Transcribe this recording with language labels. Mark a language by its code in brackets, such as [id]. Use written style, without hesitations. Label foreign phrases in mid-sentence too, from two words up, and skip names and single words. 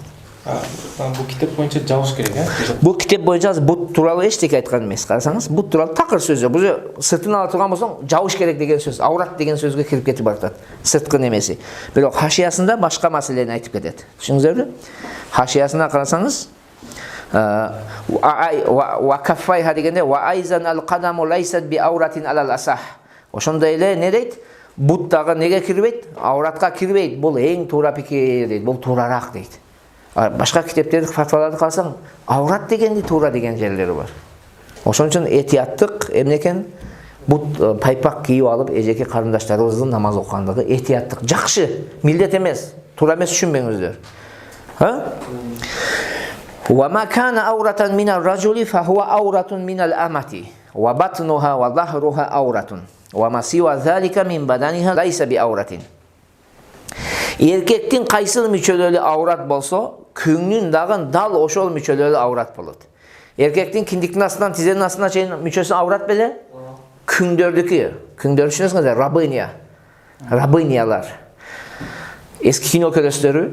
[ky] Бул китеп боюнча жабыш керек, Бул китеп боюнча бут тууралуу эчтеке айткан эмес. Карасаңыз, бут тууралуу такыр сөз. Бул сыртын ала турган болсоң, жабыш керек деген сөз, аврат деген сөзгө кирип кетип баратат. Сырткы немеси. Бирок хашиясында башка маселени айтып кетет. Түшүндүңүзбү? Хашиясына карасаңыз, [ar] وكفيها дегенде وأيضا القدم ليست بعورة على الأصح. [ky] Ошондой эле не дейт? Бут дагы неге кирбейт? Авратка кирбейт. Бул эң туура пикир дейт. Бул туурарак дейт. Башка китептерди, фатваларды карасаң, аврат дегенди туура деген жерлери бар. Ошон үчүн этияттык эмне экен? Бут пайпак кийип алып, эжеки карындаштарыбыздын намаз окугандыгы этияттык. Жакшы, милдет эмес, туура эмес түшүнбөңүздөр. [ar] وما كان عورة من الرجل فهو عورة من الأمة وبطنها وظهرها عورة وما سوى ذلك من بدنها ليس بعورة. [ky] Эркектин кайсыл мүчөлөрү аврат болсо, күңнүн дагы дал ошол мүчөлөрү аврат болот. Эркектин киндиктин астынан тизенин астына чейин мүчөсү аврат беле? Күңдөрдүкү. Күңдөр түшүнөсүңүз, рабыня. Рабынялар. Эски кино көрөсүздөр.